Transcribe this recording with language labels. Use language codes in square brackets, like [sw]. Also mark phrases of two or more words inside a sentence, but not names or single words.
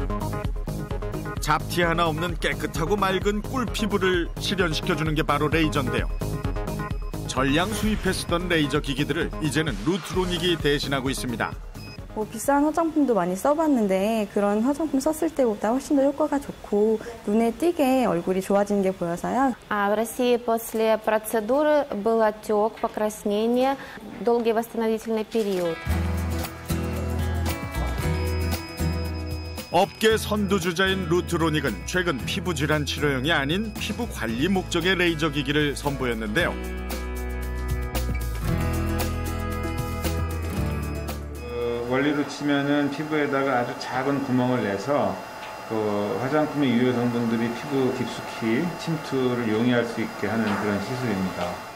[ko] 잡티 하나 없는 깨끗하고 맑은 꿀피부를 실현시켜주는 게 바로 레이저인데요. 전량 수입해 쓰던 레이저 기기들을 이제는 루트로닉이 대신하고 있습니다. 비싼 화장품도 많이 써봤는데 그런 화장품 썼을 때보다 훨씬 더 효과가 좋고 눈에 띄게 얼굴이 좋아지는 게 보여서요. [ru] В России после процедуры был отек, покраснение, долгий восстановительный период. [ko] 업계 선두주자인 루트로닉은 최근 피부 질환 치료용이 아닌 피부 관리 목적의 레이저 기기를 선보였는데요. 원리로 치면은 피부에다가 아주 작은 구멍을 내서 그 화장품의 유효 성분들이 피부 깊숙이 침투를 용이할 수 있게 하는 그런 시술입니다.